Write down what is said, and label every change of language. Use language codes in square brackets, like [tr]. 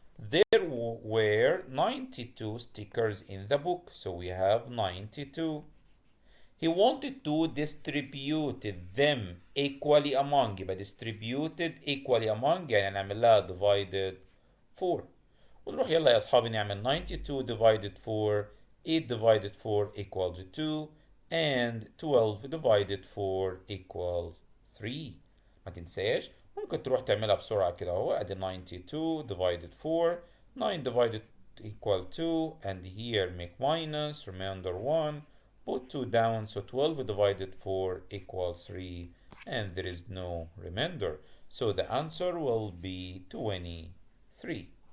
[en] There were 92 stickers in the book, so we have 92. He wanted to distribute them equally among. [ar] يبقى [en] distributed equally among [ar] يعني نعمل لها divided 4. ونروح يلا يا أصحابي نعمل 92 divided 4. [en] 8 divided 4 equals 2. And 12 divided 4 equals 3. [ar] ما تنساش ممكن تروح تعملها بسرعة كده اهو. ادي [en] 92 divided 4. 9 divided equal 2. And here make minus. Remainder 1. Put 2 down. So 12 divided 4 equals 3. And there is no remainder. So the answer will be 23.